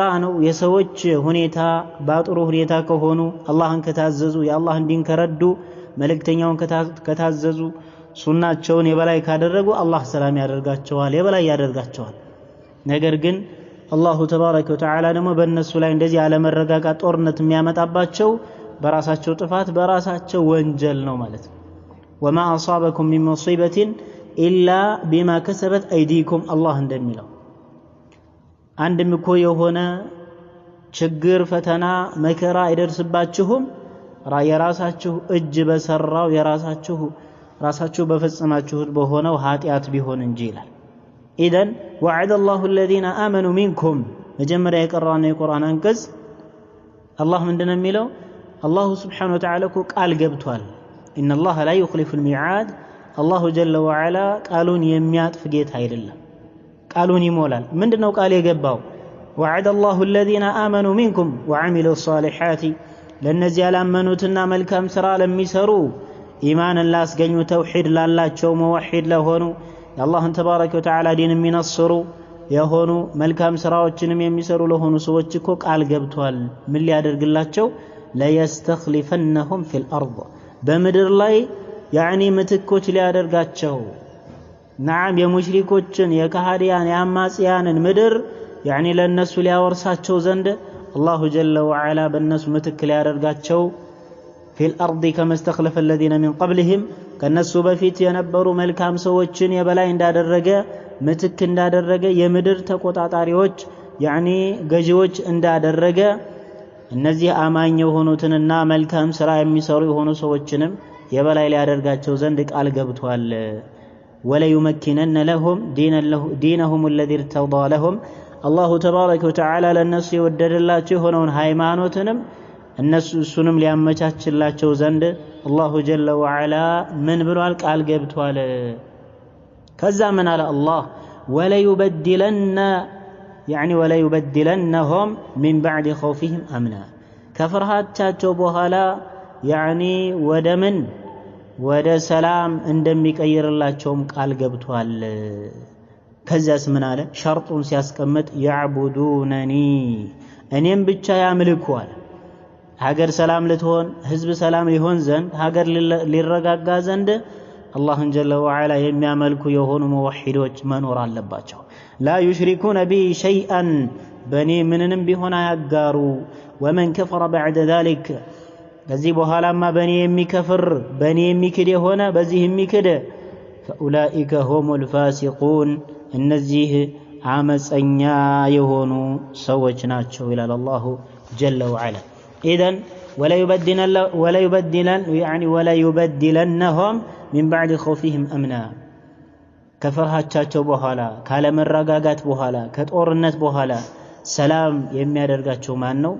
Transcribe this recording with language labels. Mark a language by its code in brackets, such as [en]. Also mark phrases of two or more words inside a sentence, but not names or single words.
[am] ነው የሰዎች ሁኔታ ባጥሩ ሁኔታ ከሆኑ አላህን ከታዘዙ የአላህን ዲን ከረዱ መልእክተኛውን ከታዘዙ ሱናቸውን የበላይ ካደረጉ አላህ ሰላም ያደርጋቸዋል የበላይ ያደርጋቸዋል ነገር ግን [ar] الله تبارك وتعالى [am] ደግሞ በእነሱ ላይ እንደዚህ አለመረጋጋት ጦርነት የሚያመጣባቸው በራሳቸው ጥፋት በራሳቸው ወንጀል ነው ማለት ነው [ar] وما أصابكم من مصيبة إلا بما كسبت أيديكم [am] الله እንደሚለው አንድም እኮ የሆነ ችግር ፈተና መከራ አይደርስባችሁም የራሳችሁ እጅ በሰራው ራሳችሁ በፈጸማችሁት በሆነው ኃጢአት ቢሆን እንጂ ይላል ኢደን [ar] وعد الله الذين آمنوا منكم [am] መጀመሪያ የቀራነው የቁርአን አንቀጽ አላህ ምንድነው የሚለው አላሁ [ar] سبحانه وتعالى [am] ቃል ገብቷል [ar] إن الله لا يخلف الميعاد الله جل وعلا قالون [am] يمياطف ጌታ አይደለም ቃሉን ይሞላል ምንድነው ቃል የገባው [ar] وعد الله الذين آمنوا منكم وعملوا الصالحات [am] ለነዚህ ያላመኑትና መልካም ሥራ ለሚሰሩ ኢማንን ላስገኙ ተውሂድ ላላቸው ሙወሂድ ለሆኑ የአላህን [ar] تبارك وتعالى [am] ዲን የሚነስሩ የሆኑ መልካም ሥራዎችንም የሚሰሩ ለሆኑ ሰዎች እኮ ቃል ገብቷል ምን ሊያደርግላቸው [ar] ለيستخلفنهم في الأرض [am] በምድር ላይ يعني ምትኮች ሊያደርጋቸው نعم የሙሽሪኮችን የካሃዲያን የአማጽያንን ምድር يعني ለነሱ ሊያወርሳቸው ዘንድ [ar] الله جل وعلا [am] በነሱ ምትክ ሊያደርጋቸው [ar] في الأرض كما استخلف الذين من قبلهم [am] ከነሱ በፊት የነበሩ መልካም ሰዎችን የበላይ እንዳደረገ ምትክ እንዳደረገ የምድር ተቆጣጣሪዎች يعني ገዢዎች እንዳደረገ እነዚህ አማኝ የሆኑትንና መልካም ሥራ የሚሰሩ የሆኑ ሰዎችንም የበላይ ሊያደርጋቸው ዘንድ ቃል ገብቷል [ar] ولا يمكنن لهم دينهم الذي ارتضى لهم الله تبارك وتعالى [am] ለነሱ የወደደላቸው የሆነውን ሃይማኖትንም እነሱንም ሊያመቻችላቸው ዘንድ [ar] الله جل وعلا من [am] ብሏል ቃል ገብቷል ከዛ ምን አለ አላህ [ar] ولا يبدلنهم من بعد خوفهم امنا [am] ከፍርሃታቸው በኋላ يعني ወደ ሰላም እንደሚቀይርላቸውም ቃል ገብቷል ከዛስ ምን አለ ሸርጡን ሲያስቀምጥ يعبدونني እኔም ብቻ ያምልኩዋል ሀገር ሰላም ልትሆን ህዝብ ሰላም ሊሆን ዘንድ ሀገር ሊረጋጋ ዘንድ አላህን [ar] جل وعلا [am] የሚያመልኩ የሆኑ ሙወሂዶች መኖር አለባቸው [ar] لا يشركون بي شيئا [am] በኔ ምንንም ቢሆን አያጋሩ [ar] ومن كفر بعد ذلك [am] ከዚህ በኋላማ በኔ የሚከፍር በኔ የሚክድ የሆነ በዚህ የሚክድ [ar] فاولئك هم الفاسقون [am] እነዚህ አመፀኛ የሆኑ ሰዎች ናቸው ይላል [ar] الله جل وعلا። [am] ኢዘን [ar] ولا يبدلنهم من بعد خوفهم امنا [am] ከፍርሃቻቸው በኋላ ካለመረጋጋት በኋላ ከጦርነት በኋላ ሰላም የሚያደርጋቸው ማን ነው?